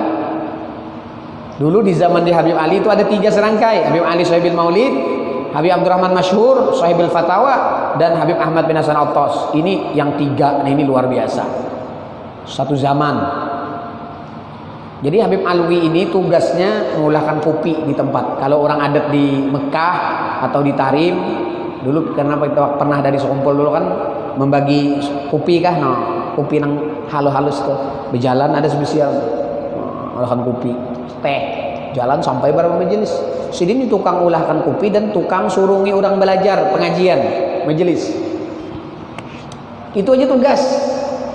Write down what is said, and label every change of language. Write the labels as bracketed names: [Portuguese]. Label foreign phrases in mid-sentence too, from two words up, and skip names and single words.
[Banjar] Dulu di zaman di Habib Ali itu ada 3 serangkai, Habib Ali Sahibil Maulid, Habib Abdurrahman Masyhur Sahibil Fatawa, dan Habib Ahmad bin Hasan Al-Attas. Ini yang 3, nah ini luar biasa. Satu zaman. Jadi Habib Alwi ini tugasnya mengulahkan kopi di tempat. Kalau orang adat di Mekah atau di Tarim, dulu karena kita pernah dari sekumpul dulu kan membagi kopi kah, no, kopi nang halus-halus tuh. Berjalan ada spesial mengulahkan kopi, teh, jalan sampai berapa majelis. Sini tukang ulahkan kopi dan tukang surungi orang belajar pengajian majelis. Itu aja tugas.